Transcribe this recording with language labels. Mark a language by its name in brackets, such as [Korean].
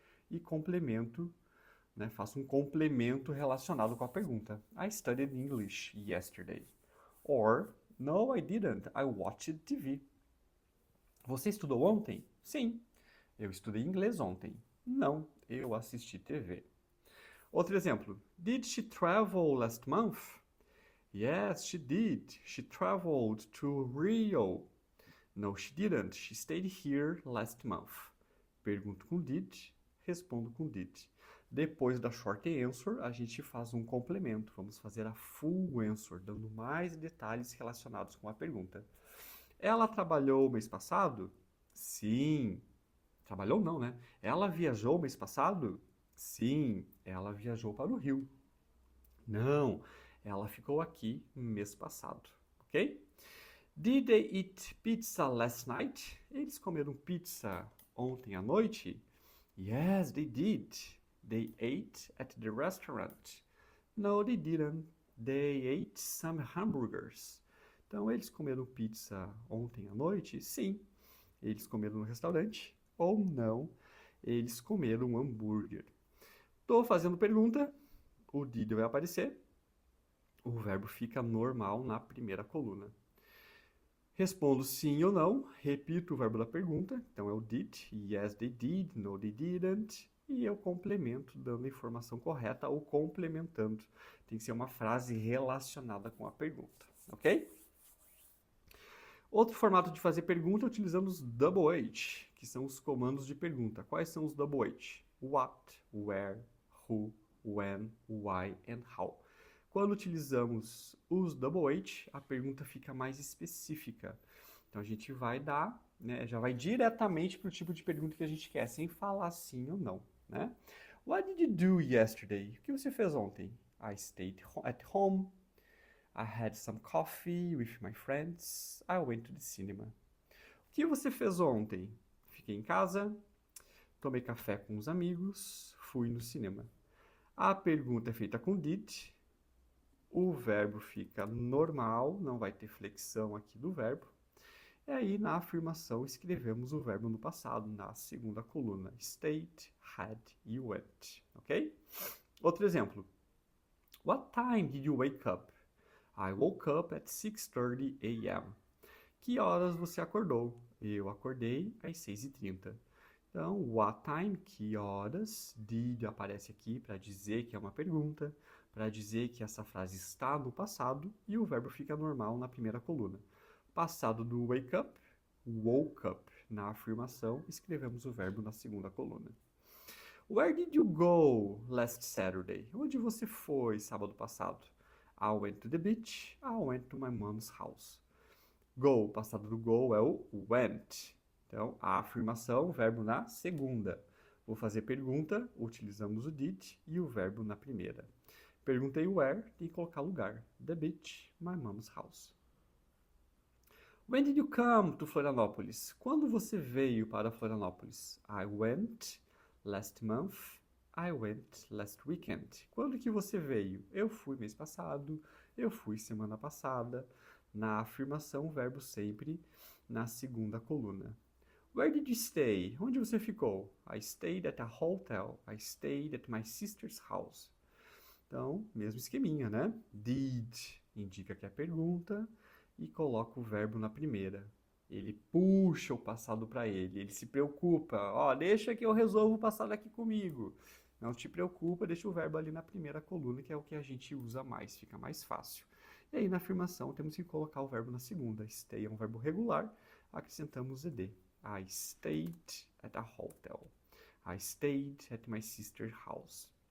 [Portuguese] E complemento, né, faço um complemento relacionado com a pergunta. [English] I studied English yesterday. Or, no, I didn't. I watched TV. [Portuguese] Você estudou ontem? Sim. Eu estudei inglês ontem. Não, eu assisti TV. Outro exemplo. [English] Did she travel last month? Yes, she did. She traveled to Rio. No, she didn't. She stayed here last month. [Portuguese] Pergunto com did, respondo com did. Depois da [English] short answer, [Portuguese] a gente faz um complemento. Vamos fazer a full answer, dando mais detalhes relacionados com a pergunta. Ela trabalhou mês passado? Sim. Trabalhou não, né? Ela viajou mês passado? Sim, ela viajou para o Rio. Não, ela ficou aqui mês passado, ok? [English] Did they eat pizza last night? [Portuguese] Eles comeram pizza ontem à noite? [English] Yes, they did. They ate at the restaurant. No, they didn't. They ate some hamburgers. [Portuguese] Então, eles comeram pizza ontem à noite? Sim. Eles comeram no restaurante? Ou não, eles comeram um hambúrguer. Estou fazendo pergunta, o did vai aparecer, o verbo fica normal na primeira coluna. Respondo sim ou não, repito o verbo da pergunta, então é o did, [English] yes they did, no they didn't, [Portuguese] e eu complemento dando a informação correta ou complementando. Tem que ser uma frase relacionada com a pergunta, ok? Outro formato de fazer pergunta é utilizando os double H, que são os comandos de pergunta. Quais são os double H? [English] What, where, who, when, why and how. [Portuguese] Quando utilizamos os double H, a pergunta fica mais específica. Então a gente vai dar, né, já vai diretamente para o tipo de pergunta que a gente quer, sem falar sim ou não, né? [English] What did you do yesterday? [Portuguese] O que você fez ontem? [English] I stayed at home. I had some coffee with my friends. I went to the cinema. [Portuguese] O que você fez ontem? Fiquei em casa, tomei café com os amigos, fui no cinema. A pergunta é feita com did, o verbo fica normal, não vai ter flexão aqui do verbo. E aí, na afirmação, escrevemos o verbo no passado, na segunda coluna. Stayed, had e went, ok? Outro exemplo. [English] What time did you wake up? I woke up at 6:30 a.m. [Portuguese] Que horas você acordou? Eu acordei às 6h30. Então, [English] what time, [Portuguese] que horas, did aparece aqui para dizer que é uma pergunta, para dizer que essa frase está no passado e o verbo fica normal na primeira coluna. Passado do wake up, woke up. Na afirmação, escrevemos o verbo na segunda coluna. [English] Where did you go last Saturday? [Portuguese] Onde você foi sábado passado? [English] I went to the beach. I went to my mom's house. [Portuguese] Go, passado do go é o went. Então, a afirmação, o verbo na segunda. Vou fazer pergunta, utilizamos o did e o verbo na primeira. Perguntei where, tem que colocar lugar. [English] The beach, my mom's house. When did you come to Florianópolis? [Portuguese] Quando você veio para Florianópolis? [English] I went last month. I went last weekend. [Portuguese] Quando que você veio? Eu fui mês passado. Eu fui semana passada. Na afirmação, o verbo sempre na segunda coluna. [English] Where did you stay? [Portuguese] Onde você ficou? [English] I stayed at a hotel. I stayed at my sister's house. [Portuguese] Então, mesmo esqueminha, né? Did indica que é pergunta e coloca o verbo na primeira. Ele puxa o passado para ele, ele se preocupa. Ó, deixa que eu resolvo o passado aqui comigo. Não te preocupa, deixa o verbo ali na primeira coluna, que é o que a gente usa mais, fica mais fácil. E aí na afirmação temos que colocar o verbo na segunda. Stay é um verbo regular, acrescentamos ed. [English] I stayed at a hotel. I stayed at my sister's house.